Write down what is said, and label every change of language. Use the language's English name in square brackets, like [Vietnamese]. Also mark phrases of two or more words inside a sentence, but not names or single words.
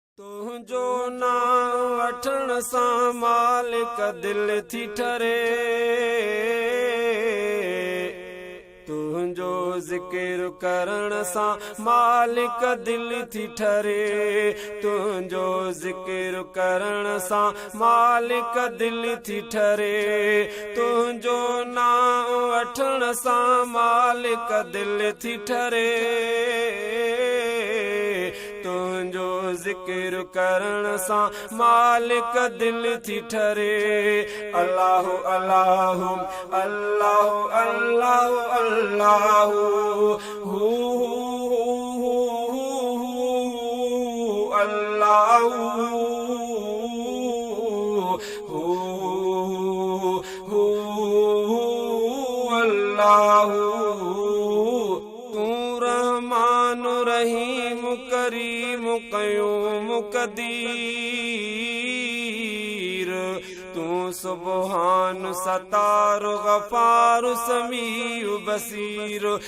[Sindhi] تنهنجو نام وٺڻ سان مالڪ دل ٿي ٺري، تنهنجو ذڪر ڪرڻ سان مالڪ دل ٿي ٺري، تنهنجو ذڪر ڪرڻ سان مالڪ دل ٿي ٺري، تنهنجو نام وٺڻ سان مالڪ دل ٿي ٺري، تنهنجو ذڪر ڪرڻ سان مالڪ دل ٿي ٺري. [Arabic] الله، الله، الله، الله، الله، هو، هو، هو، هو، هو، الله، هو، هو، هو، الله. [Sindhi] تون رحمان، رحيم، ڪريم، قيوم، قدير. تون سبحان، ستار، غفار، سميع، بصير.